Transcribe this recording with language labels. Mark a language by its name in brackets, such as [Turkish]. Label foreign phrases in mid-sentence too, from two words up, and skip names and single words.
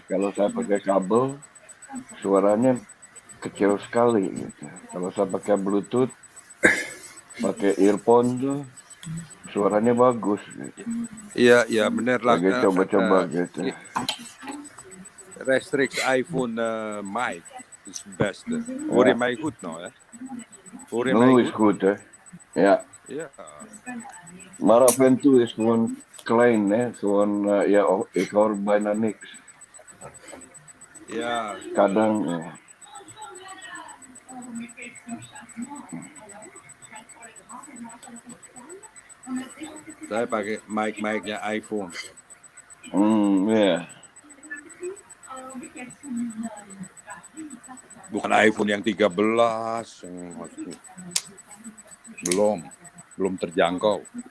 [Indonesian] Kalau saya pakai kabel suaranya kecil sekali gitu. Kalau saya pakai Bluetooth pakai earphone tuh suaranya bagus gitu. Iya benar lah. Lagi coba-coba gitu. [English] Restrict iPhone mic is best. [Dutch] Hoor je mij goed nou hè? Hoor je mij is goed hè? Ja. Ja. Maar af en toe is gewoon klein hè, gewoon ik hoor bijna niks. Ja. [Indonesian] Kadang ya. Saya pakai mic-nya iPhone. Ya. Bukan iPhone yang 13, belum terjangkau.